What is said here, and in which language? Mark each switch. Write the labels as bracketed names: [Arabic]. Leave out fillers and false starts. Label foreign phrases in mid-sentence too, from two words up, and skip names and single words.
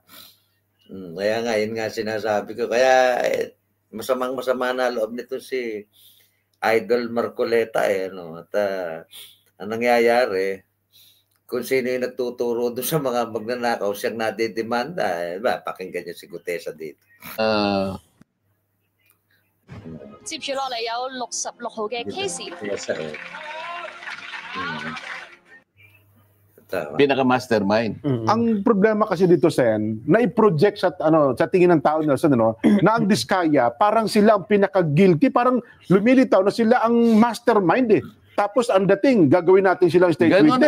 [Filipino] Kaya nga, yun nga sinasabi ko. Kaya masama na loob nito si Idol Marcoleta ano. At ang nangyayari, kung sino yung nagtuturo doon sa mga magnanakaw, siyang nadidemanda, pakinggan niyo si Gutesa dito. [Cantonese] 接住落嚟有66號嘅 case。 [Filipino] Pinaka-mastermind. Ang problema kasi dito, Sen, na i-project sa tingin ng tao na ang Diskaya, parang sila ang pinaka-guilty, parang lumilitaw na sila ang mastermind Tapos ang dating, gagawin natin silang [English] state witness.